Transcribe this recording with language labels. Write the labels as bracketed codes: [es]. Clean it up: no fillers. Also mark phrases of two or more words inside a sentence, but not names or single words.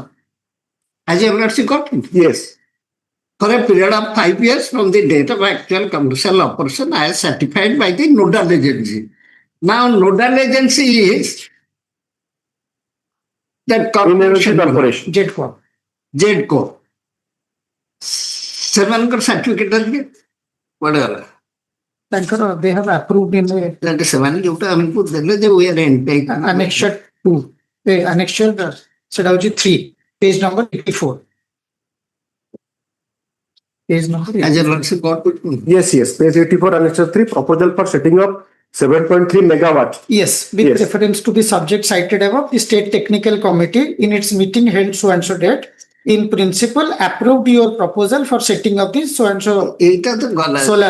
[en] Has you got it? Yes. For a period of 5 years from the date of actual commercial operation as certified by the nodal agency. Now, nodal agency is that corporation. JEDCO. JEDCO. [or] ସେମାନଙ୍କର ସାର୍ଟିଫିକେଟ ଅଛି କୁଆଡେ ଗଲା? [en] ତାଙ୍କର they have approved in [or] ସେମାନେ ଯୋଉଟା ଆମକୁ ଦେଲେ ଯେ [en] we are entitled. annexure 2 annexure [or] ସେଟା ହଉଛି [en] 3 page number 84. Page number 84. Yes. Page 84 annexure 3 proposal for setting up 7.3 megawatt. Yes, with reference to the subject cited above, the state technical committee in its meeting held so and so date in principle approved your proposal for setting up this so and so solar